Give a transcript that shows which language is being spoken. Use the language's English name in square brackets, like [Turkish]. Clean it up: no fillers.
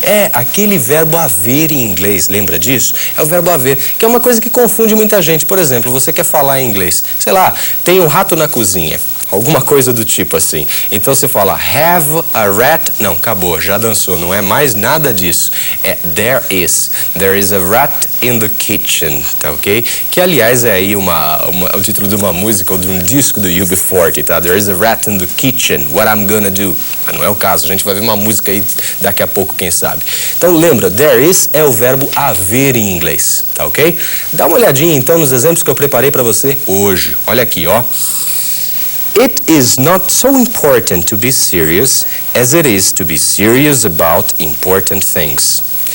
[Portuguese] É aquele verbo haver em inglês, lembra disso? É o verbo haver, que é uma coisa que confunde muita gente. Por exemplo, você quer falar em inglês, sei lá, tem um rato na cozinha, alguma coisa do tipo assim. Então você fala [English] have a rat, [Portuguese] não, acabou, já dançou, não é mais nada disso. [English] É there is a rat in the kitchen, [Portuguese] tá ok? Que aliás é aí o título de uma música ou de um disco do UB40, tá? [English] There is a rat in the kitchen, what I'm gonna do. [Portuguese] Mas não é o caso, a gente vai ver uma música aí daqui a pouco, quem sabe. Então lembra, there is é o verbo haver em inglês, tá ok? Dá uma olhadinha então nos exemplos que eu preparei para você hoje. Olha aqui, ó. [English] It is not so important to be serious as it is to be serious about important things.